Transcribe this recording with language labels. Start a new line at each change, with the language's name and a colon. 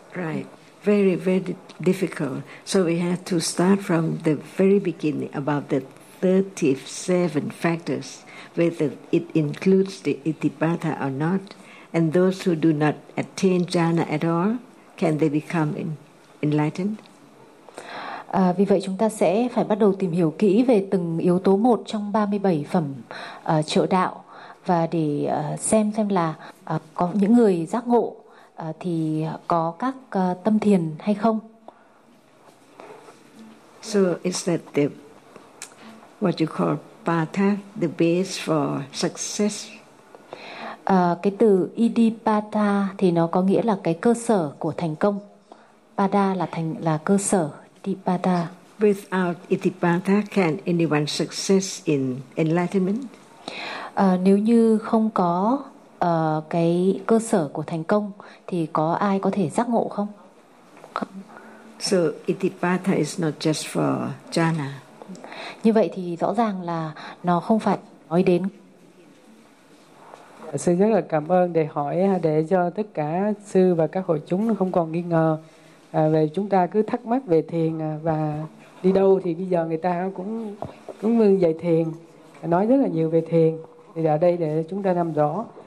English: Right, very, very difficult. So we have to start from the very beginning about the 37 factors, whether it includes the itipada or not, And those who do not attain jhana at all, can they become enlightened?
Vietnamese: Vì vậy chúng ta sẽ phải bắt đầu tìm hiểu kỹ về từng yếu tố một trong 37 phẩm trợ đạo và để xem là có những người giác ngộ thì có các tâm thiền hay không.
English: So is that the what you call patha, the base for success?
Vietnamese: Cái từ idipatha thì nó có nghĩa là cái cơ sở của thành công. Pada là cơ sở. Idipatha.
English: Without idipatha, can anyone success in enlightenment?
Vietnamese: Nếu như không có cái cơ sở của thành công thì có ai có thể giác ngộ không?
English: So idipatha is not just for jhana.
Vietnamese: Như vậy thì rõ ràng là nó không phải nói đến. Sư rất là cảm ơn để hỏi để cho tất cả sư và các hội chúng không còn nghi ngờ về chúng ta cứ thắc mắc về thiền và đi đâu thì bây giờ người ta cũng dạy thiền, nói rất là nhiều về thiền thì ở đây để chúng ta làm rõ.